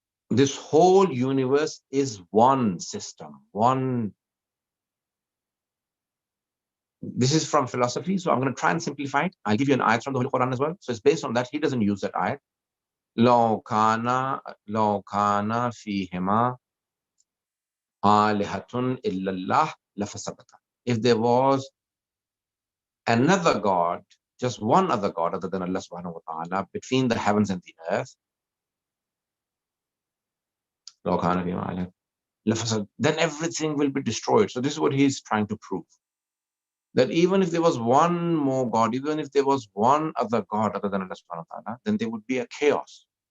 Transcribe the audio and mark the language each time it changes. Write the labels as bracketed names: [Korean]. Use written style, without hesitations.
[English] This whole universe is one system, one. This is from philosophy, so I'm going to try and simplify it. I'll give you an ayat from the Holy Quran as well. So it's based on that. He doesn't use that ayat. [Arabic] لو كان فيهما آلهة إلا الله لفسدتا. [English] If there was another God, just one other God other than Allah subhanahu wa ta'ala, between the heavens and the earth, [Arabic] لو كان فيهما آلهة لفسد, [English] then everything will be destroyed. So this is what he's trying to prove. That even if there was one more God, even if there was one other God other than Allah subhanahu wa ta'ala, then there would be a chaos.